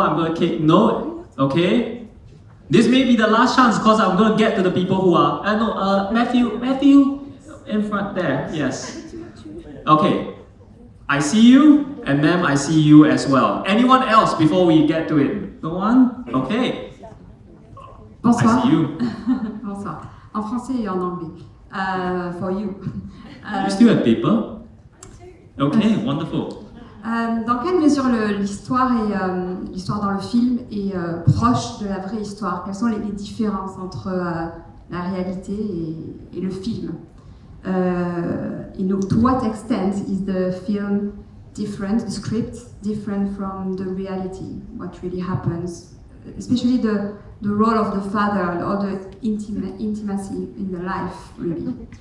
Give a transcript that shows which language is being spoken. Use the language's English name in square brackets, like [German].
[English] I'm gonna take note. Okay. This may be the last chance because I'm gonna get to the people who are. Matthew, in front there. Yes. Okay, I see you, and ma'am, I see you as well. Anyone else before we get to it? No one? Okay. [French] Bonsoir. [English] I see you. [French] Bonsoir. En français et en anglais. [English] For you. You still have paper? Okay, wonderful. [French] Dans quelle mesure l'histoire dans le film est proche de la vraie histoire? Quelles sont les différences entre la réalité et le film? [English] To what extent is the film different, the script different from the reality, what really happens, especially the role of the father or the intimacy in the life, really.